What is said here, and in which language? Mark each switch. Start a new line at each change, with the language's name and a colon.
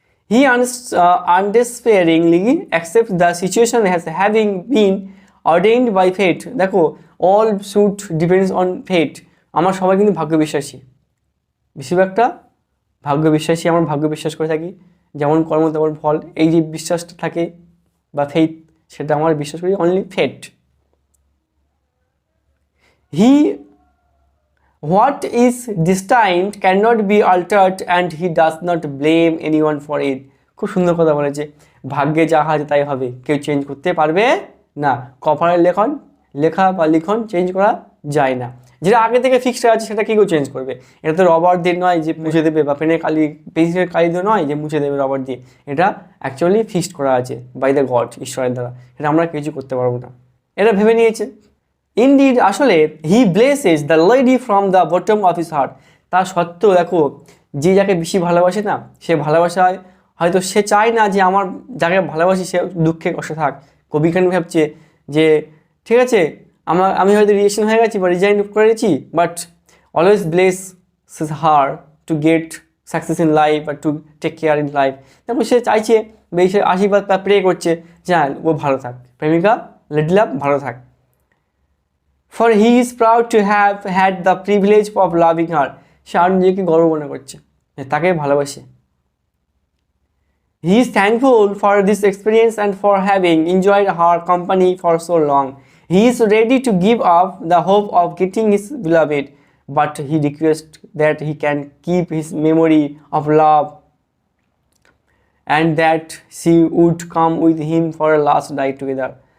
English: He undespairingly accepts the situation as having been ordained by fate. দেখো, all should depends on fate.
Bangla: আমরা সবাই কিন্তু ভাগ্য বিশ্বাসী, বেশিরভাগটা ভাগ্য বিশ্বাসী, আমরা ভাগ্য বিশ্বাস করে থাকি, যেমন কর্ম তেমন ফল, এই যে বিশ্বাসটা থাকে বা ফেথ, সেটা আমরা বিশ্বাস করি only fate.
English: He what is destined cannot be altered and he does not blame anyone for it.
Bangla: খুব সুন্দর কথা বলেছে, ভাগ্যে যা আছে তাই হবে, কেউ চেঞ্জ করতে পারবে না। কপালের লেখা বা লিখন চেঞ্জ করা যায় না, যেটা আগে থেকে ফিক্সড আছে সেটা কি কেউ চেঞ্জ করবে? এটা তো রবার দিয়ে নয় যে মুছে দেবে, বা পেনের পেন্সিলের কালি দিয়ে নয় যে মুছে দেবে রবার দিয়ে, এটা অ্যাকচুয়ালি ফিক্সড করা আছে
English: by the God,
Bangla: ঈশ্বরের দ্বারা, এটা আমরা কিছু করতে পারবো না, এটা ভেবে নিয়েছে।
English: Indeed, আসলে he blesses the lady from the bottom of his heart.
Bangla: তা সত্ত্বেও দেখো, যে যাকে বেশি ভালোবাসে না, সে ভালোবাসায় হয়তো সে চায় না যে আমার যাকে ভালোবাসি সে দুঃখে কষ্টে থাক। কবি কেন ভাবছে যে ঠিক আছে আমি হয়তো রিজেকশন হয়ে গেছি বা রিজাইন করেছি,
English: But always bless her to get success in life বা to take care in life.
Bangla: দেখো সে চাইছে বা সে আশীর্বাদ বা প্রে করছে যে হ্যাঁ ও ভালো থাক, প্রেমিকা লেডি লাভ ভালো থাক।
English: For he is proud to have had the privilege of loving her.
Bangla: সে আর নিজেকে গর্ব মনে করছে, তাকে ভালোবাসে।
English: He is thankful for this experience and for having enjoyed her company for so long. He is ready to give up the hope of getting his beloved, but he requests that he can keep his memory of love and that she would come with him for a last night together.